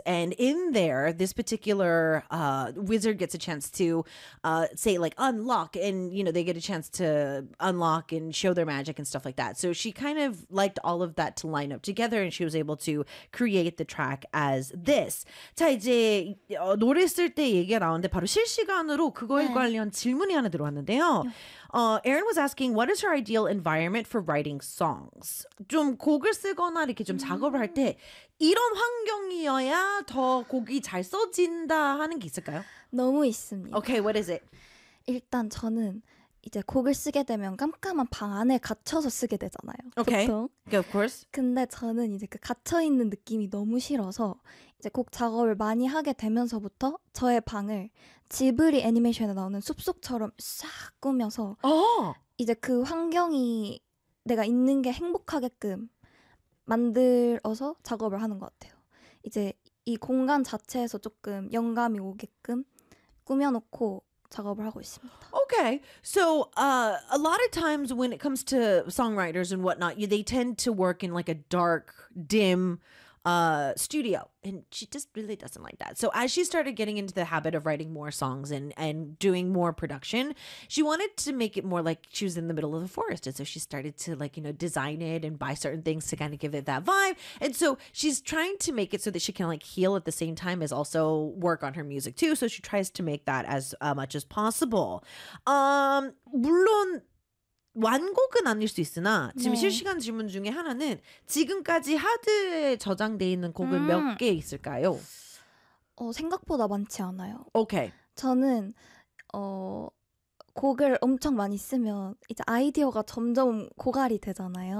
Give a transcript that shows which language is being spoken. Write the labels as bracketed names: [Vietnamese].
[English] And in there, this particular wizard gets a chance to say like unlock and, you know, they get a chance to unlock and show their magic and stuff like that. So she kind of liked all of that to line up together. And she was able to create the track as this. [Korean] 자 이제 노래 쓸 때 얘기가 나오는데 바로 실시간으로 그거에 네. 관련 질문이 하나 들어왔는데요. [English] Erin was asking, what is her ideal environment for writing songs? [Korean] 좀 곡을 쓰거나 이렇게 좀 작업을 할 때 이런 환경이어야 더 곡이 잘 써진다 하는 게 있을까요? 너무 있습니다. [English] Okay, what is it? [Korean] 일단 저는 이제 곡을 쓰게 되면 깜깜한 방 안에 갇혀서 쓰게 되잖아요. [English] Okay. [Korean] 보통. [English] Yeah, of course. [Korean] 근데 저는 이제 그 갇혀 있는 느낌이 너무 싫어서 이제 곡 작업을 많이 하게 되면서부터 저의 방을 지브리 애니메이션에 나오는 숲속처럼 싹 꾸며서 이제 그 환경이 내가 있는 게 행복하게끔 만들어서 작업을 하는 것 같아요. 이제 이 공간 자체에서 조금 영감이 오게끔 꾸며놓고. 작업을 하고 있습니다. [English] Okay, so a lot of times when it comes to songwriters and whatnot, they tend to work in like a dark, dim studio. And she just really doesn't like that. So as she started getting into the habit of writing more songs and doing more production, she wanted to make it more like she was in the middle of the forest. And so she started to like, you know, design it and buy certain things to kind of give it that vibe. And so she's trying to make it so that she can like heal at the same time as also work on her music too. So she tries to make that as much as possible. [Korean] 물론 완곡은 아닐 수 있으나 지금 네. 실시간 질문 중에 하나는 지금까지 하드에 저장돼 있는 곡은 몇 개 있을까요? 생각보다 많지 않아요. [English] 오케이. [Korean] 저는 곡을 엄청 많이 쓰면 이제 아이디어가 점점 고갈이 되잖아요.